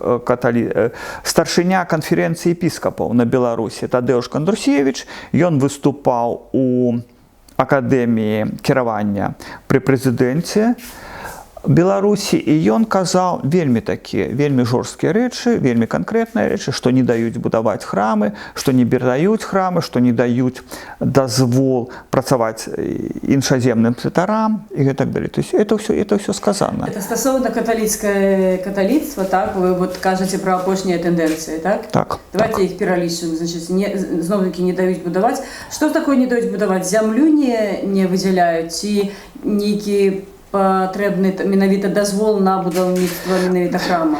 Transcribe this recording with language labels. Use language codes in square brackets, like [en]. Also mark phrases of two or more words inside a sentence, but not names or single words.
[be] старшыня канферэнцыі епіскапаў на Беларусі, Тадеуш Кандрусевіч, ён выступаў у акадэміі кіравання пры прэзідэнце Беларусі, і ён казаў вельмі жорсткія рэчы, вельмі канкрэтныя рэчы, што не даюць будаваць храмы, што не перадаюць храмы, што не даюць дазвол працаваць іншаземным святарам і гэтак далей. [ru] То есть это ўсё сказано. [be] Это стасоўна каталіцтва, так? Вы кажаце пра апошнія тэндэнцыі, так? Так. Давайте іх пералічым. Значит, зноў-такі не даюць будаваць. Што такое не даюць будаваць? Зямлю не выдзяляюць ці нейкі патрэбны менавіта дазвол на будаўніцтва менавіта храма?